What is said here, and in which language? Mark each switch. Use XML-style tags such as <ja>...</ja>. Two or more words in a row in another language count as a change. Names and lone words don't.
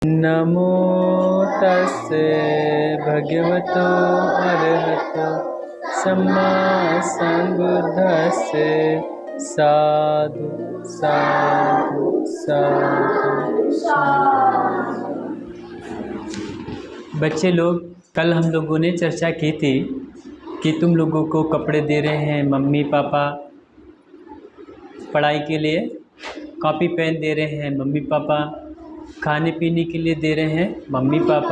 <pi>नमो तस्से भगवतो अरहतो सम्मा संबुद्धस्से साधु साधु साधु साधु।</pi> <hi>बच्चे लोग, कल हम लोगों ने चर्चा की थी कि तुम लोगों को कपड़े दे रहे हैं मम्मी पापा, पढ़ाई के लिए</hi> <en>copy pen</en> <hi>दे रहे हैं मम्मी पापा, खाने पीने के लिए दे रहे हैं मम्मी पापा।</hi>